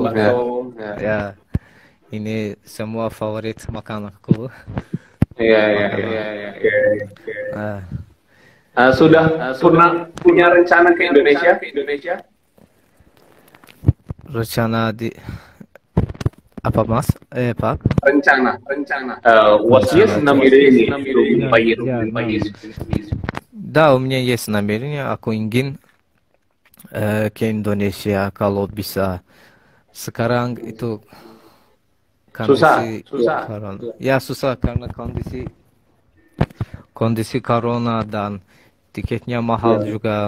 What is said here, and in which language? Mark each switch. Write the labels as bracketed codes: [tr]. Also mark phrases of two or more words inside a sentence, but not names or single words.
[id] ya, ini semua favorit makan aku. Iya. Sudah pernah punya rencana ke Indonesia? Rencana di apa, Mas? Pak? Rencana. [ru] Вот есть намерение поехать в Paris? Да, у меня есть намерение, [id] aku ingin ke Indonesia kalau bisa. Sekarang itu kondisi corona. Ya, susah karena kondisi corona dan tiketnya mahal juga.